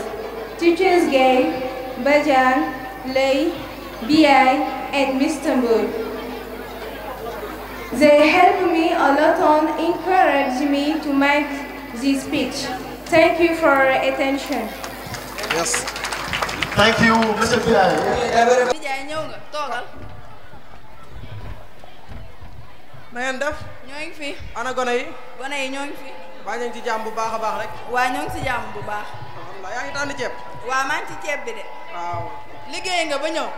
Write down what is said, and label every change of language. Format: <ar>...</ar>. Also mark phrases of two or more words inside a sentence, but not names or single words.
<en>Teachers Gay, Bajan, Lay, B.I. and Mr. Mood. They helped me a lot and encouraged me to make this speech. Thank you for your attention. Yes. Thank you, Mr. B.I.</en> <wo>na ngeen def. ñoo ngi fi. ana gone yi. gone yi ñoo ngi fi. waa ñu ngi ci jàmm bu baax a baax rek. waa ñoo ngi ci jàmm bu baax. alhamdulilah yaa ngi tànn ceeb. waa maa ngi ci ceeb bi de. waaw. liggéey nga ba ñëw.</wo>